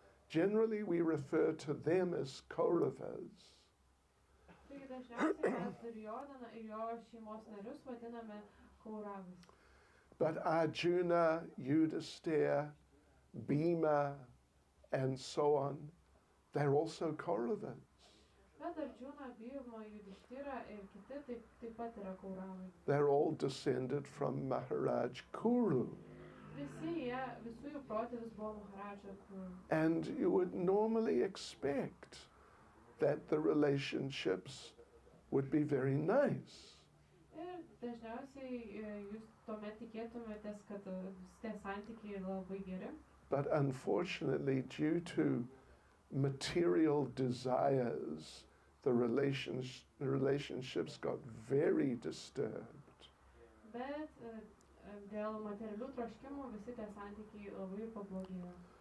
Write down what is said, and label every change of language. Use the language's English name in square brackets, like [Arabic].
[English] Generally, we refer to them as Kauravas. [Lithuanian] Taigi dažniausiai mes Duryodaną ir jo šeimos narius vadiname kauravais. [English] But Arjuna, Yudhisthira, Bhima, and so on, they're also Kauravas. [Lithuanian] Bet Arjuna, Bhima, Yudhisthira ir kiti taip pat yra kauravai. [English] They're all descended from Maharaj Kuru. [Lithuanian] Visų jų protėvis buvo Maharaja Kuru. [English] And you would normally expect that the relationships would be very nice. [Lithuanian] Ir dažniausiai jūs tuomet tikėtumėtės, kad tie santykiai labai geri. [English] But unfortunately, due to material desires, the relationships got very disturbed. [Lithuanian] Bet dėl materialių troškimų visi tie santykiai labai pablogėjo.